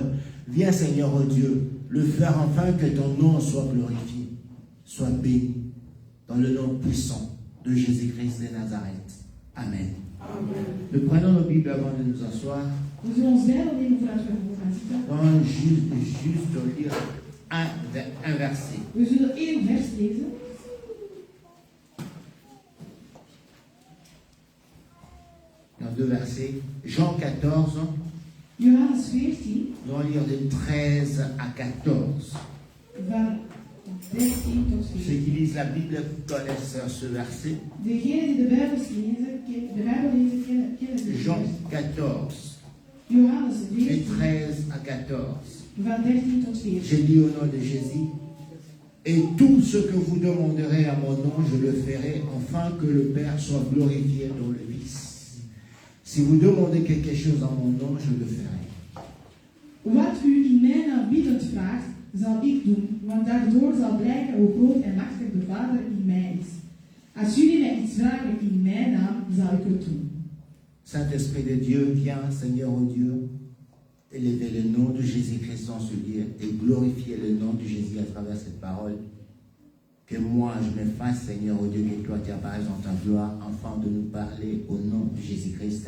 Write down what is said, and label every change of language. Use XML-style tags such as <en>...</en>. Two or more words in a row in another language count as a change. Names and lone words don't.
<fr>Viens, Seigneur, oh Dieu, le faire enfin que ton nom soit glorifié. Sois béni dans le nom puissant de Jésus-Christ de Nazareth. Amen. Amen. Nous prenons nos Bibles avant de nous asseoir. On va juste lire un verset.</fr> <nl>We zullen één vers lezen.</nl> <fr>Dans deux versets. Jean 14.</fr> <nl>Johannes 14.</nl> <fr>Nous allons lire de 13 à 14.</fr> <nl>Van 13 tot 14.</nl> <fr>Ceux qui lisent la Bible connaissent ce verset.</fr> <nl>Degenen die de Bijbel lezen, kennen</nl> <fr>Jean 14.</fr> <nl>Johannes De 14.</nl> <fr>13 à 14.</fr> <nl>Van 13 tot 14.</nl> <fr>J'ai dit au nom de Jésus. Et tout ce que vous demanderez à mon nom, je le ferai, afin que le Père soit glorifié dans le Fils. Si vous demandez quelque chose en mon nom, je le ferai.</fr> <nl>Wat u in mijn naam biddend vraagt, zal ik doen, want daardoor zal blijken hoe groot en machtig de Vader in mij is. Als jullie mij iets vragen in mijn naam, zal ik het doen.</nl> <fr>Saint-Esprit de Dieu, viens, Seigneur, oh Dieu, élever le nom de Jésus-Christ dans ce lieu et glorifier le nom de Jésus à travers cette parole. Que moi, je me fasse, Seigneur, oh Dieu, que toi, tu apparaisses dans ta gloire, afin de nous parler au nom de Jésus-Christ.</fr>